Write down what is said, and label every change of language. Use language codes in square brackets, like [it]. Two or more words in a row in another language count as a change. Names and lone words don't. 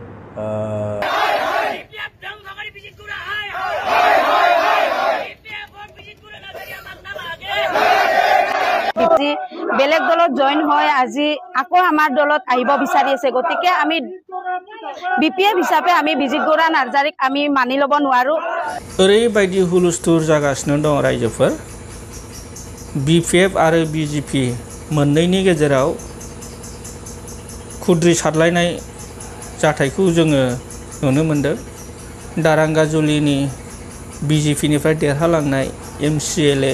[as] বেলেগ দলত জইন হয় আজি আকৌ আমাৰ দলত আহিব বিচাৰি আছে গতিকে আমি বিপিএফ হিচাপে আমি বিজিত গৌৰা নাৰ্জাৰীক আমি মানি ল'ব নোৱাৰো [brx] ओरैबायदि हुलुस्थुर जागासिनो दं रायजोफोर बिपिएफ आरो बिजेपि मोननैनि गेजेराव खुद्रि सारलायनाय जाथायखौ जोङो नुनो मोनदों दारांगाजुलिनि बिजेपिनिफ्राय देरहालांनाय एमसिएलए